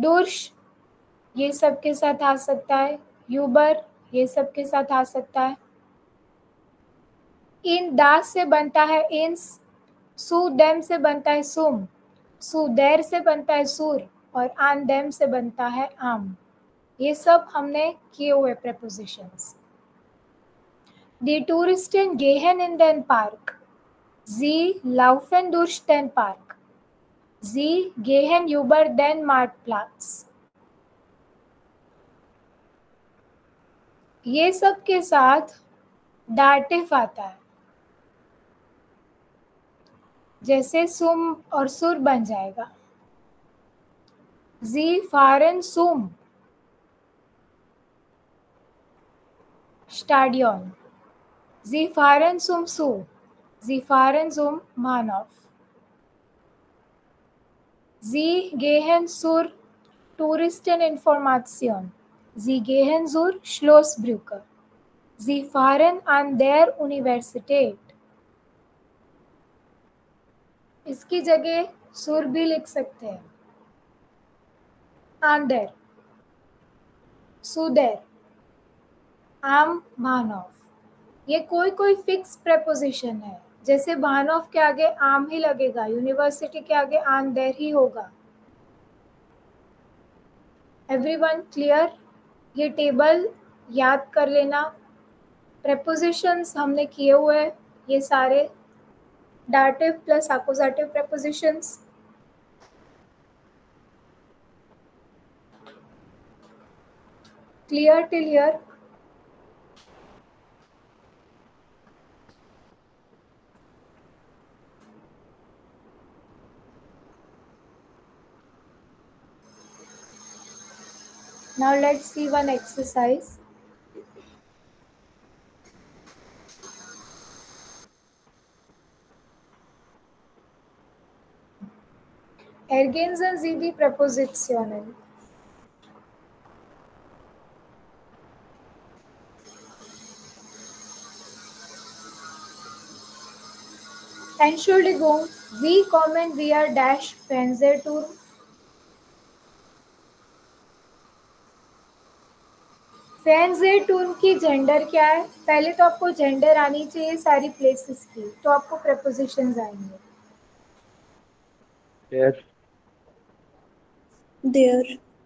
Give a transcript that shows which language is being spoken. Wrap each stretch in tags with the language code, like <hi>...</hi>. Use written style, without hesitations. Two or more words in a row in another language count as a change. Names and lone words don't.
<hi>durch ये सब के साथ आ सकता है, यूबर ये सब के साथ आ सकता है।</hi> <de>in das</de> <hi>से बनता है इंस,</hi> <de>zu dem</de> <hi>से बनता है सुम,</hi> <de>zu der</de> <hi>से बनता है सुर, और</hi> <de>an dem</de> <hi>से बनता है आम। ये सब हमने किए हुए प्रेपोजिशंस।</hi> <de>Die Touristen gehen in den Park. Sie laufen durch den Park. Sie gehen über den Marktplatz. ये सब के साथ डाटिव आता है, जैसे सुम और सुर बन जाएगा। Sie fahren zum Stadion. Sie fahren zum Zoo. Sie fahren zum Bahnhof. Sie gehen zur Touristeninformation. Sie gehen zur Schlossbrücke. Sie fahren an der Universität.</de> <hi>इसकी जगह सुर भी लिख सकते हैं।</hi> <de>An der, zu der, am Bahnhof.</de> <hi>ये कोई</hi> <en>fix preposition</en> <hi>है, जैसे बानोफ के आगे आम ही लगेगा, यूनिवर्सिटी के आगे</hi> <de>an der</de> <hi>ही होगा।</hi> <en>everyone clear?</en> <hi>ये टेबल याद कर लेना। प्रेपोजिशंस हमने किए हुए ये सारे,</hi> <en>dative plus appositive prepositions. clear till here? Now let's see one exercise.</en> <de>Ergänzen Sie die Präpositionen. Entschuldigung, wie kommen wir dash Fernsehturm?</de> <hi>फेंजेटून की जेंडर क्या है? पहले तो आपको जेंडर आनी चाहिए सारी प्लेसेस की, तो आपको प्रेपोजिशंस आएंगे।</hi> <en>There. There.</en>